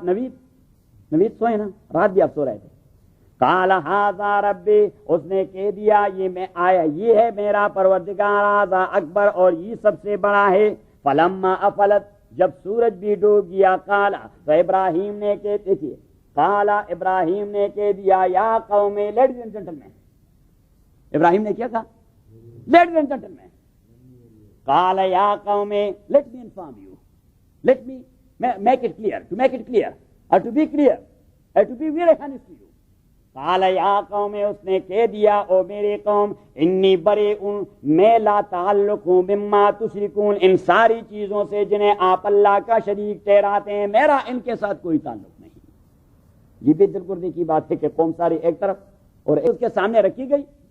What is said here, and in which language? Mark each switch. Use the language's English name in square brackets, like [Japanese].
[Urdu] نوید سوئے نا، رات بھی آپ سو رہے تھے. [Arabic] قال ھذا ربی، [Urdu] اس نے کہہ دیا یہ میں آیا، یہ ہے میرا پروردگار، [Arabic] ھذا اکبر، [Urdu] اور یہ سب سے بڑا ہے. [Arabic] فلما افلت، [Urdu] جب سورج بھی ڈوب گیا، قال تو ابراہیم نے دیکھیے، قال ابراہیم نے کہہ دیا [Arabic] یا قوم، [English] ladies and gentlemen, [Urdu] ابراہیم نے کیا کہا؟ Ladies and gentlemen. [Arabic] قال یا قوم [English] let me inform you, let me make it clear, to make it clear, or to be clear, or to be very honest to you. [Arabic] قال یا قوم، [Urdu] اس نے کہہ دیا او میرے قوم، [Arabic] انی بریء، [Urdu] میں لا تعلق ہوں [Arabic] مما تشرکون، [Urdu] ان ساری چیزوں سے جنہیں آپ اللہ کا شریک ٹھہراتے ہیں، میرا ان کے ساتھ کوئی تعلق نہیں. یہ بھی دلگردی کی بات ہے کہ قوم ساری ایک طرف اور اس کے سامنے رکھی گئی.